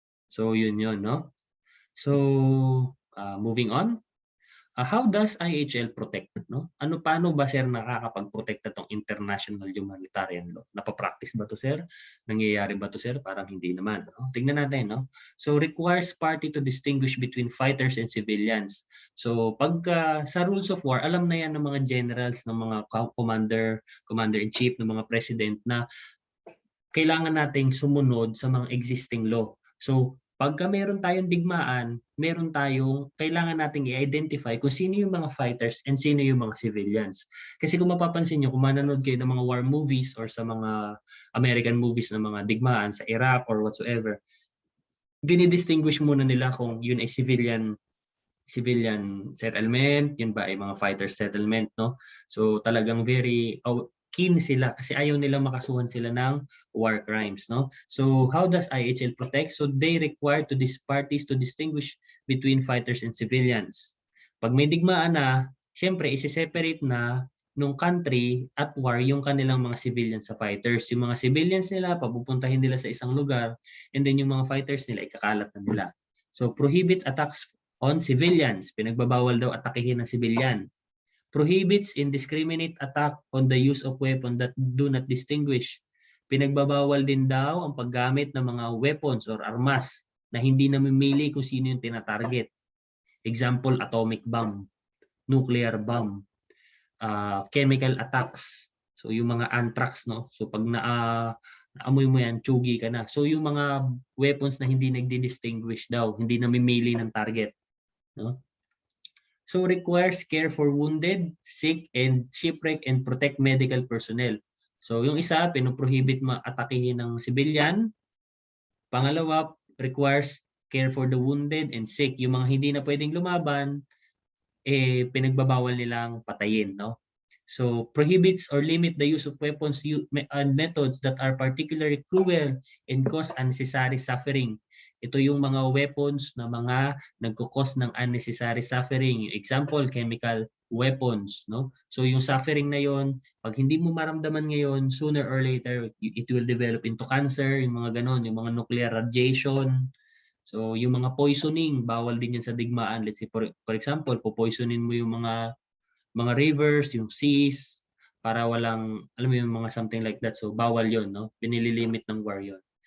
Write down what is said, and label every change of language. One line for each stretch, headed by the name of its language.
English: So yun, no? So moving on. How does IHL protect? No?
Filipino: Paano ba sir nakakapag-protect itong
English: international humanitarian law?
Filipino: Napapractice ba to sir? Nangyayari ba to sir? Parang hindi naman. No? Tingnan natin. No?
English: So requires party to distinguish between fighters and civilians.
Filipino: So pagka sa rules of war, alam na yan ng mga generals, ng mga commander-in-chief, ng mga president na kailangan nating sumunod sa mga existing law. So pagka meron tayong digmaan, meron tayong kailangan nating i-identify kung sino yung mga fighters and sino yung mga civilians. Kasi kung mapapansin nyo, kung manonood kayo ng mga war movies or sa mga American movies ng mga digmaan sa Iraq
English: or whatsoever,
Filipino: dinidistinguish muna nila kung yun ay civilian settlement, yun ba ay mga fighter settlement, no? So talagang
English: very keen
Filipino: sila kasi ayaw nila makasuhan sila ng war crimes, no?
English: So how does IHL protect? So they require to these parties to distinguish between fighters and civilians.
Filipino: Pag may digmaan na, syempre isi-separate na nung country at war yung kanilang mga civilians sa fighters. Yung mga civilians nila papupuntahin nila sa isang lugar and then yung mga fighters nila ikakalat na nila.
English: So prohibit attacks on civilians.
Filipino: Pinagbabawal daw atakihin ng civilian.
English: Prohibits indiscriminate attack on the use of weapons that do not distinguish.
Filipino: Pinagbabawal din daw ang paggamit ng mga weapons or armas na hindi namimili kung sino yung tinatarget.
English: Example, atomic bomb, nuclear bomb, chemical attacks.
Filipino: So yung mga anthrax, no? So pag naamoy mo yan, tsugi ka na. So yung mga weapons na hindi nagdi-distinguish daw, hindi namimili ng target, no?
English: So requires care for wounded, sick, and shipwreck and protect medical personnel.
Filipino: So yung isa, pinoprohibit maatakihin ng civilian.
English: Pangalawa, requires care for the wounded and sick.
Filipino: Yung mga hindi na pwedeng lumaban, pinagbabawal nilang patayin, no?
English: So prohibits or limit the use of weapons and methods that are particularly cruel and cause unnecessary suffering.
Filipino: Ito yung mga weapons na mga nagkukos ng unnecessary suffering.
English: Example, chemical weapons, no?
Filipino: So yung suffering na yon, pag hindi mo maramdaman ngayon,
English: sooner or later it will develop into cancer,
Filipino: yung mga ganon, yung mga nuclear radiation. So yung mga poisoning, bawal din yan sa digmaan.
English: Let's say for example,
Filipino: poisonin mo yung mga rivers, yung seas, para walang, alam mo yung mga
English: something like that.
Filipino: So bawal yon, no? Pinililimit ng war yon.